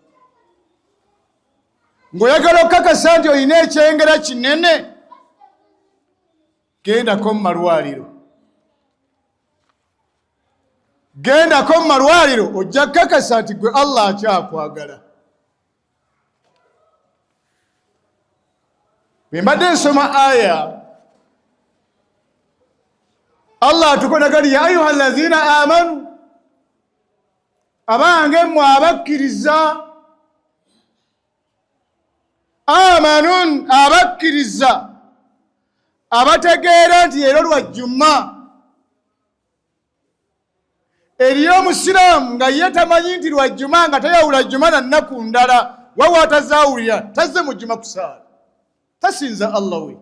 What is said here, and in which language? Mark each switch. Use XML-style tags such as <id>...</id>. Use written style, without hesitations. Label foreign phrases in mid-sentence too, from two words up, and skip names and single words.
<lg>Ng'oyagala okukakasa nti olina ekyengera kinene, gendako mu malwaliro. Gendako mu malwaliro ojja kukakasa nti gwe Allah akyakwagala. Bwe mbadde nsoma aya, Allah atukonagali</lg> <ar>يا أيها الذين آمنوا,</ar> <lg>abange mmwe abakkiriza. Amanun, abakkiriza, abategeera nti leero lwajjuma. Eriyo omusiraamu nga ye tamanyi nti lwajjuma, nga tayawula jjuma na nnaku ndala, wawa atazaawulira, tazze mu jjuma kusaala, tasinza Allah we.</lg>